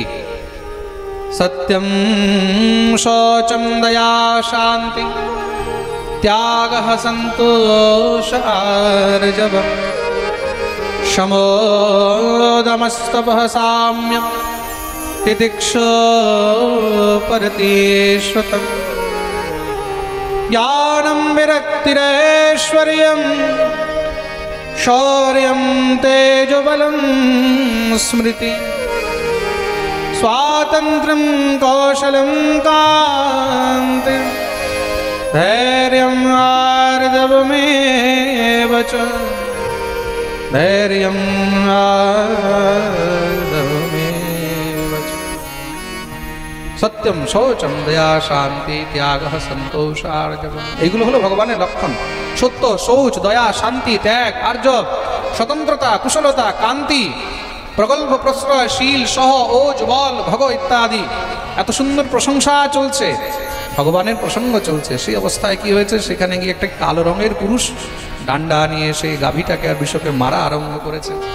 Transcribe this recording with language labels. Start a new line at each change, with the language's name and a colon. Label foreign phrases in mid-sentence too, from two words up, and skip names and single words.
Sanskrit: সত্যম, শৌচম, দয়া, শান্তি, ত্যাগ, সন্তোষ, আর্জবম, শমো, দমস্তপঃ, সাম্যম, তিতিক্ষা, পরতিষ্ঠতম, জ্ঞানম, বিরক্তিরেশ্বর্যম, শৌর্যম, তেজোবলম, স্মৃতি, स्वातंत्र्यं, कौशलं, कान्ति, धैर्यं, आर्जवमेव च, धैर्यं, आर्जवमेव च। सत्यम, शौचम, दया, शांति, त्याग, संतोष, आर्जवम,
Bangla: এগুলো হলো ভগবানের লক্ষণ। সত্য, শৌচ, দয়া, শান্তি, ত্যাগ, আর্জব, স্বতন্ত্রতা, কুশলতা, কান্তি, প্রগল্ভ, প্রশ্রয়, শীল, সহ, ওজ, বল, ভগ ইত্যাদি। এত সুন্দর প্রশংসা চলছে, ভগবানের প্রসঙ্গ চলছে। সেই অবস্থায় কি হয়েছে, সেখানে গিয়ে একটা কালো রঙের পুরুষ ডান্ডা নিয়ে সেই গাভীটাকে আর বিশ্বকে মারা আরম্ভ করেছে।